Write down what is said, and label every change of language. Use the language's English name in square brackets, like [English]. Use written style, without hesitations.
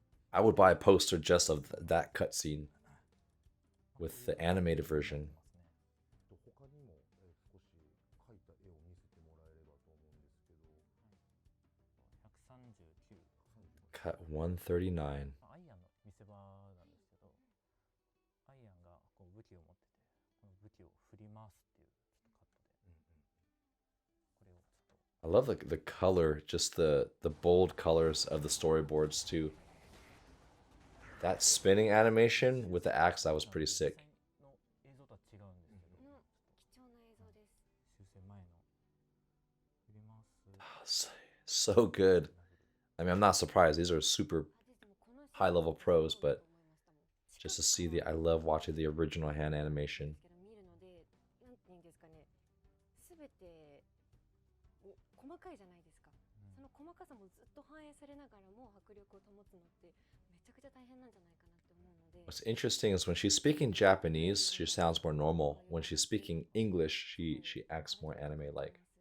[English] I would buy a poster just of that cutscene with the animated version. [Japanese] 他にも少し描いた絵を見せてもらえればと思うんですけど、 139 [English] Cut 139. [Japanese] アイアンの見せ場なんですけど、アイアンがこう武器を持ってて、この武器を振り回すっていうちょっとカットで、これをちょっと [English] I love the color, just the bold colors of the storyboards too. That spinning animation with the axe, that was pretty sick. [Japanese] 実際の映像とは違うんですけど、貴重な映像です。修正前の振り回す [English] So good. I mean, I'm not surprised. These are super high level pros, but just to see I love watching the original hand animation. [Japanese] 見るので、なんべて細かいじゃないですか。その細かさもずっと反映されながらも迫力を保つのってめちゃくちゃ大変なんじゃないかなって思うので。 [English] What's interesting is when she's speaking Japanese, she sounds more normal. When she's speaking English, she acts more anime-like.